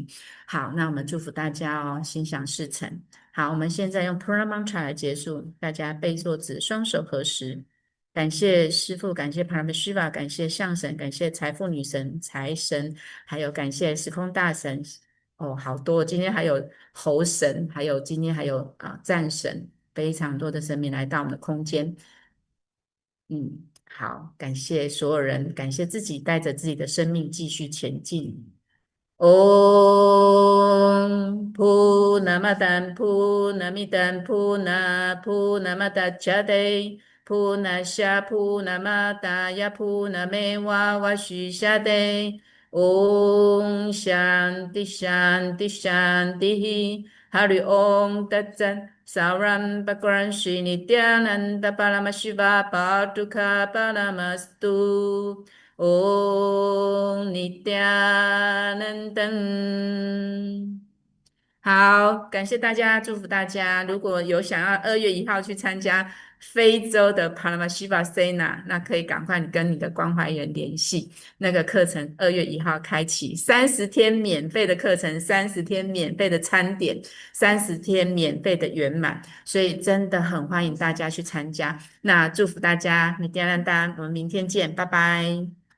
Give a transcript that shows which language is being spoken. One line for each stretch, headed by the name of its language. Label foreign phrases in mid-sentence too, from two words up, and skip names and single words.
Chinese: 好，那我们祝福大家哦，心想事成。好，我们现在用
Sanskrit: Pura Mantra
Chinese: 来结束，大家背坐姿，双手合十， 感谢师父，感谢 Paramashiva，感谢象神，感谢财富女神、财神，还有感谢时空大神。哦，好多！今天还有猴神，还有今天还有战神，非常多的神明来到我们的空间。好，感谢所有人，感谢自己，带着自己的生命继续前进。
Sanskrit: Om Purnamadan Purnamidam Purnamudachyate Purnasya Purnamadaya Purnameva Vashishyate Om Shanti Shanti Shanti Hari Om Tat Sat Saram Bhagavan Shri Nityananda Paramashiva Paduka Paramastu Om Nityanandam。
Chinese: 好，感谢大家，祝福大家。如果有想要2月1号去参加非洲的 Paramashiva Sena，那可以赶快跟你的关怀员联系。那个课程2月1号开启，30天免费的课程，30天免费的餐点，30天免费的圆满，所以真的很欢迎大家去参加。那祝福大家，你点亮单，我们明天见，拜拜。